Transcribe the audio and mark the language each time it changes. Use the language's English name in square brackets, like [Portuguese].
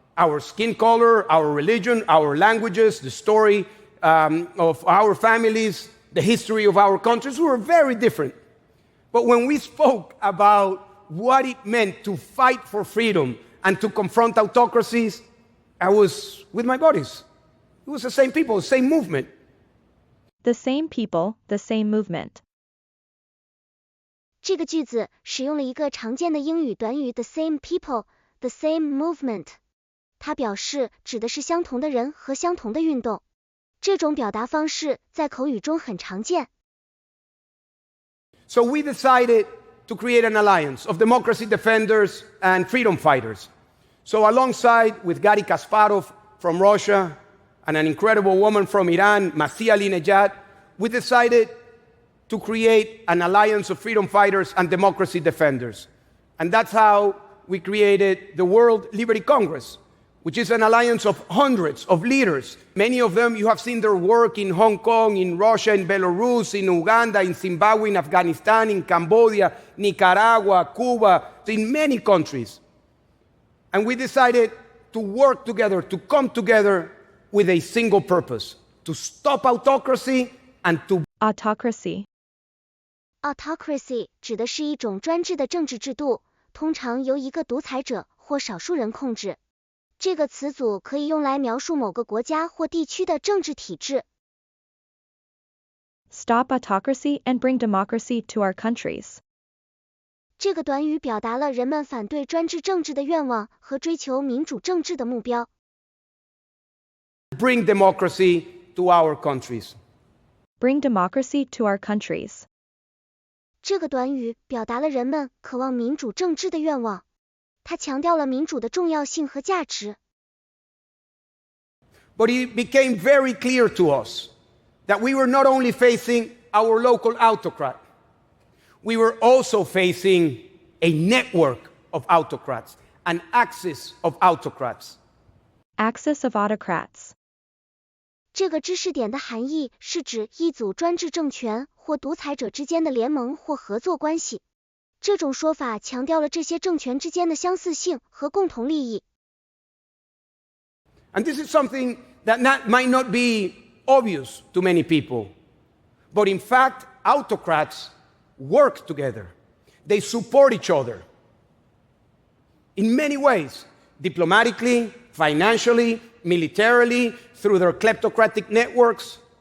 [English] Our skin color, our religion, our languages, the story of our families, the history of our countries, we were very different. But when we spoke about what it meant to fight for freedom and to confront autocracies, I was with my buddies. It was the same people, the same movement. The same people, the same movement. [Chinese] 这个句子使用了一个常见的英语短语 [English] the same people, the same movement. [Chinese] 它表示指的是相同的人和相同的运动。这种表达方式在口语中很常见。 [English] So we decided to create an alliance of democracy defenders and freedom fighters. So alongside with Garry Kasparov from Russia and an incredible woman from Iran, Masih Alinejad, we decided to create an alliance of freedom fighters and democracy defenders. And that's how we created the World Liberty Congress, which is an alliance of hundreds of leaders. Many of them, you have seen their work in Hong Kong, in Russia, in Belarus, in Uganda, in Zimbabwe, in Afghanistan, in Cambodia, Nicaragua, Cuba, in many countries. And we decided to work together, to come together with a single purpose, to stop autocracy and to... Autocracy. [Chinese] Autocracy 指的是一种专制的政治制度，通常由一个独裁者或少数人控制。这个词组可以用来描述某个国家或地区的政治体制。 [English] Stop autocracy and bring democracy to our countries. [Chinese] 这个短语表达了人们反对专制政治的愿望和追求民主政治的目标。 [English] Bring democracy to our countries. Bring democracy to our countries. [Chinese] 这个短语表达了人们渴望民主政治的愿望。它强调了民主的重要性和价值。 [English] But it became very clear to us that we were not only facing our local autocrat, we were also facing a network of autocrats, an axis of autocrats. Axis of autocrats. [Chinese] 这个知识点的含义是指一组专制政权或独裁者之间的联盟或合作关系。这种说法强调了这些政权之间的相似性和共同利益。 [English] And this is something that might not be obvious to many people. But in fact, autocrats work together. They support each other in many ways, diplomatically, financially, militarily, through their kleptocratic networks.